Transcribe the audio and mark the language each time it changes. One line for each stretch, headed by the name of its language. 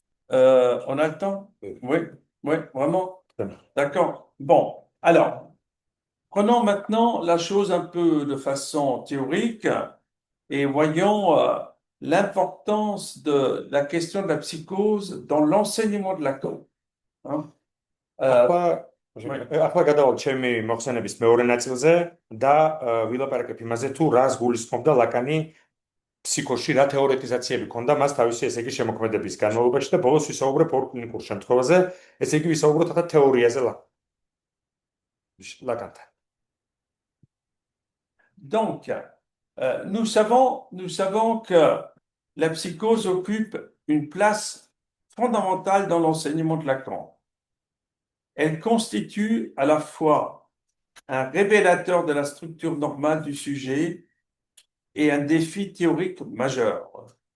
French: On a le temps? Oui, vraiment. D'accord. Bon, alors, prenons maintenant la chose un peu de façon théorique et voyons l'importance de la question de la psychose dans l'enseignement de Lacan.
Georgian: ახლა გადავალთ ჩემი მოხსენების მეორე ნაწილზე და ვილაპარაკებ იმაზე, თუ რას გულისხმობდა ლაკანი ფსიქოში, რა თეორეტიზაციები ქონდა მას თავისი, ესე იგი, შემოქმედების განმავლობაში და ბოლოს ვისაუბრებ ორ კლინიკურ შემთხვევაზე, ესე იგი, ვისაუბროთ ახლა თეორიაზე ლაკანთან.
French: Donc, nous savons que la psychose occupe une place fondamentale dans l'enseignement de Lacan. Elle constitue à la fois un révélateur de la structure normale du sujet et un défi théorique majeur.